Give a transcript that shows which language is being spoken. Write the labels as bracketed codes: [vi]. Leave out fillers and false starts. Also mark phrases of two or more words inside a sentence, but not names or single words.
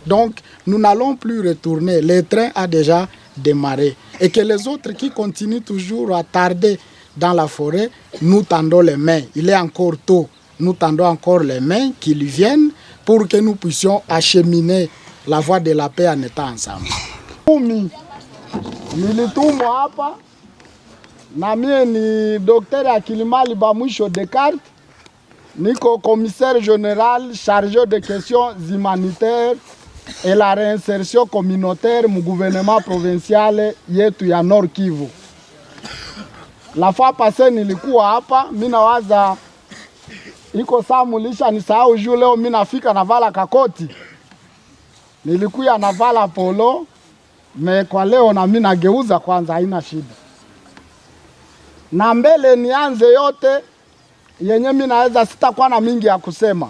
[fr] Donc, nous n'allons plus retourner. Le train a déjà démarrer et que les autres qui continuent toujours à tarder dans la forêt, nous tendons les mains. Il est encore tôt. Nous tendons encore les mains qu'ils viennent pour que nous puissions acheminer la voie de la paix en étant ensemble. [sw] Nilitumwa hapa na mie ni Dr. [fr] Akilimali Bamwisho Descartes, niko commissaire général chargé de questions humanitaires et la réinsertion communautaire mu gouvernement provincial [sw] yetu ya [fr] Nord Kivu. La fois passée [sw] nilikuwa hapa, mimi nawaza iko saa mulisha nisahau juu leo mimi nafika navala kakoti. Nilikuwa navala polo, me kwa leo na mimi nageuza kwanza, haina shida. Na mbele nianze yote yenye mimi naweza sitakuwa na mingi ya kusema.